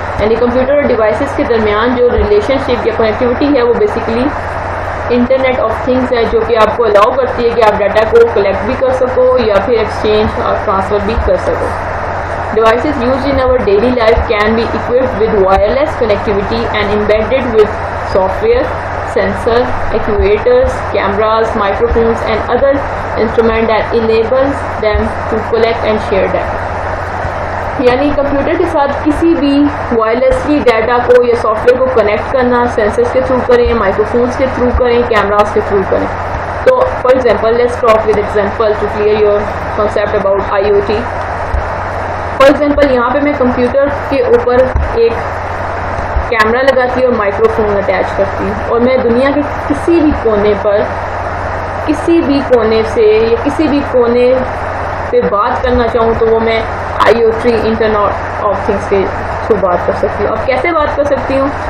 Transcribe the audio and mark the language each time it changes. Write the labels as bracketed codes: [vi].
[ur] یعنی کمپیوٹر اور ڈیوائسز کے درمیان جو ریلیشن شپ یا کنیکٹیوٹی ہے وہ بیسیکلی انٹرنیٹ آف تھنگس ہے, جو کہ آپ کو الاؤ کرتی ہے کہ آپ ڈیٹا کو کلیکٹ بھی کر سکو یا پھر ایکسچینج اور ٹرانسفر بھی کر سکو. [en] Devices used in our daily life can be equipped with wireless connectivity and embedded with software, sensor, actuators, cameras, microphones and other instruments that enables them to collect and share data. [ur] یعنی computer کے ساتھ کسی بھی وائرلیسلی data کو یا soft where کو connect کرنا, censors کے تھرو کریں, مائکروفونس کے تھرو کریں, کیمراز کے تھرو کریں. [en] تو for example let's talk with example to clear your concept about IoT. [ur] For example یہاں پہ میں کمپیوٹر کے اوپر ایک کیمرہ لگاتی ہوں اور مائکرو فون اٹیچ کرتی ہوں, اور میں دنیا کے کسی بھی کونے پر کسی بھی کونے سے یا کسی بھی کونے پہ بات کرنا چاہوں تو وہ میں IoT انٹرنیٹ آف تھنگس کے تھرو بات کر سکتی ہوں. اب کیسے بات کر سکتی ہوں؟